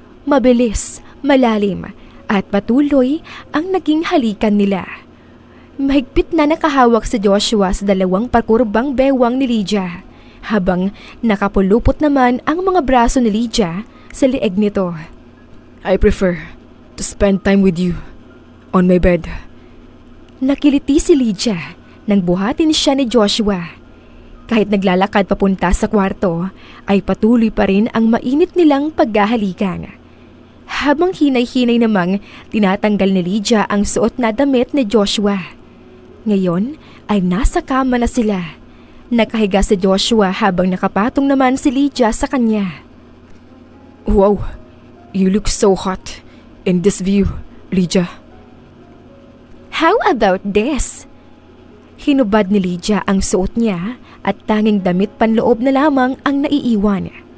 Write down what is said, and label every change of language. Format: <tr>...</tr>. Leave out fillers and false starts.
<tl>Mabilis, malalim, at patuloy ang naging halikan nila. Mahigpit na nakahawak si Joshua sa dalawang pakurbang bewang ni Lydia, habang nakapulupot naman ang mga braso ni Lydia sa leeg nito.</tl> <en>I prefer to spend time with you on my bed.</en> <tl>Nakiliti si Lydia nang buhatin siya ni Joshua. Kahit naglalakad papunta sa kwarto, ay patuloy pa rin ang mainit nilang paghahalikan. Habang hinay-hinay namang tinatanggal ni Lydia ang suot na damit ni Joshua. Ngayon ay nasa kama na sila. Nakahiga si Joshua habang nakapatong naman si Lydia sa kanya.</tl> <en>Wow, you look so hot in this view, Lydia. How about this?</en> <tl>Hinubad ni Lydia ang suot niya at tanging damit panloob na lamang ang naiiwan.</tl>